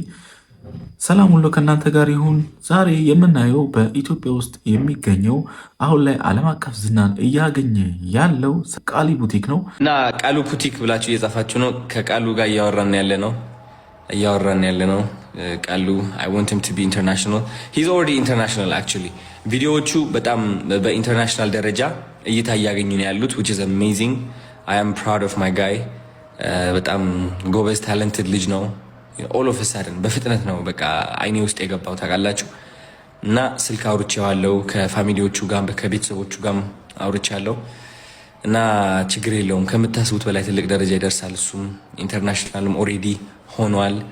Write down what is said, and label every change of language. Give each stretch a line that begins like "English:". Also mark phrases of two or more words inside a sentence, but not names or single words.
Amharic: ሰላም ሁሉ ከእናንተ ጋር ይሁን። ዛሬ የምናየው በኢትዮጵያ ውስጥ የሚገኘው አሁን ላይ ዓለም አቀፍ ዝናን እያገኘ ያለው ቃሊ ቡቲክ ነው እና ቃሉ ቡቲክ ብላችሁ እየጻፋችሁ ነው። ከቃሉ ጋር እያወራን ያለ ነው። ቃሉ
English: I want him to be international. He's already international actually.
Amharic: ቪዲዮዎቹ በጣም በኢንተርናሽናል ደረጃ እይታ እያገኙ ነው ያሉት
English: which is amazing. I am proud of my guy.
Amharic: በጣም ጎበዝ ታለንትድ ልጅ ነው።
English: all of a sudden
Amharic: በፍጥነት ነው በቃ አይኔ ውስጥ የገባው ታውቃላችሁ። እና ስልክ አውርቼዋለሁ ከፋሚሊዎቹ ጋር ከቤተሰቦቹ ጋር አውርቼዋለሁ። እና ችግር የለውም ከምታስቡት በላይ ትልቅ ደረጃ ይደርሳል። እሱም ኢንተርናሽናልም ኦሬዲ ሆኗል።